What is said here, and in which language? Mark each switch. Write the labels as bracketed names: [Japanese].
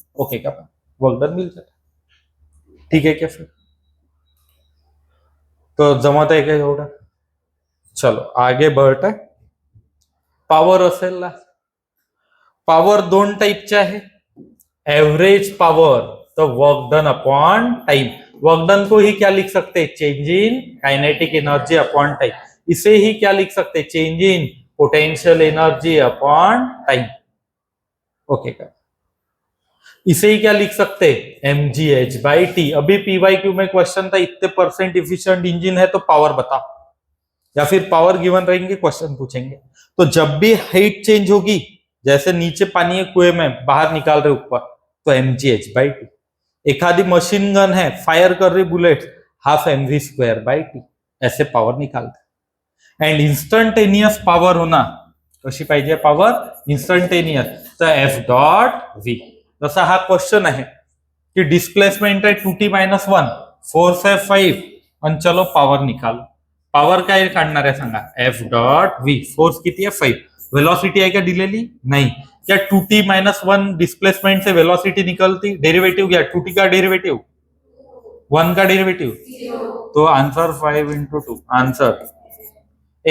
[Hindi] Okay का? Work done मिल जाता। ठीक है क्या? [Marathi] फिर तो जमत आहे का एवढं? [Hindi] चलो आगे बढ़ते। [Marathi] पावर असेल ना, पावर दोन टाइपचे आहे, एवरेज पावर तो work done upon time. [Hindi] Work done को ही क्या लिख सकते, change in kinetic energy upon time. इसे ही क्या लिख सकते, change in potential energy upon time. Okay का? इसे ही क्या लिख सकते, mgh/t। अभी py/q में क्वेश्चन था इतने % इफिशिएंट इंजन है तो पावर बताओ, या फिर पावर गिवन रहेंगे, क्वेश्चन पूछेंगे। तो जब भी हाइट चेंज होगी, जैसे नीचे पानी है कुएं में, बाहर निकाल रहे ऊपर, तो mgh/t। एखादी मशीन गन है, फायर कर रही बुलेट, हाफ mv²/t, ऐसे पावर निकालते। [Marathi] एंड इंस्टंटेनियस पावर होना, कशी पाहिजे पावर, इंस्टंटेनियस, तो F.v। जसा हा क्वेश्चन आहे कि डिस्प्लेसमेंट है 2t-1, फोर्स है 5 आणि चलो पावर निकालो। पावर काय काढणार आहे सांगा, F.v, फोर्स किती है 5, वेलोसिटी आहे का दिलेली नाही, [Hindi] क्या 2t-1 डिस्प्लेसमेंट से वेलोसिटी निकलती, [Marathi] डेरिवेटिव क्या, 2t का डेरिवेटिव, 1 का डेरिवेटिव, तो आंसर 5 × 2 आंसर।